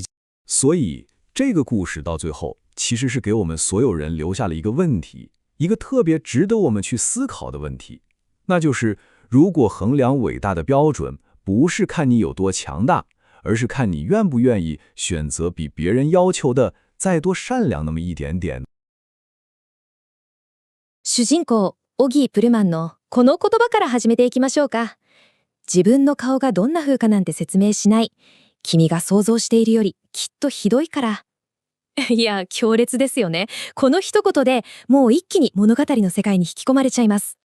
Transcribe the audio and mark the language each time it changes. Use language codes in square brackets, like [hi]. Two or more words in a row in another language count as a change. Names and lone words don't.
[zh] 所以，这个故事到最后，其实是给我们所有人留下了一个问题，一个特别值得我们去思考的问题，那就是，如果衡量伟大的标准不是看你有多强大，而是看你愿不愿意选择比别人要求的再多善良那么一点点。 [ja] 主人公、オギー・プルマンのこの言葉から始めていきましょうか。自分の顔がどんな風かなんて説明しない。君が想像しているよりきっとひどいから。いや、強烈ですよね。この一言でもう一気に物語の世界に引き込まれちゃいます。